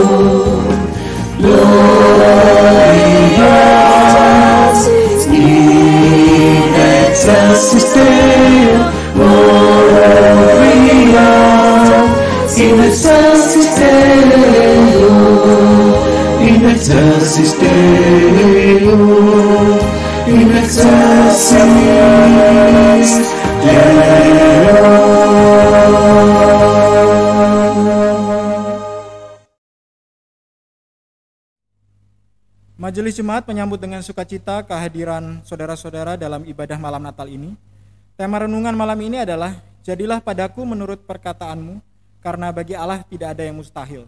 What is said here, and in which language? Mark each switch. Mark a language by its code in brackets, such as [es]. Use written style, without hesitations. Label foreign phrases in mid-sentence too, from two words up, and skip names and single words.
[la] Gloria in excelsis Deo, Gloria in excelsis Deo, in excelsis Deo, in excelsis Deo. [id] Majelis Jemaat menyambut dengan sukacita kehadiran saudara-saudara dalam ibadah malam Natal ini. Tema renungan malam ini adalah Jadilah padaku menurut perkataanmu, karena bagi Allah tidak ada yang mustahil.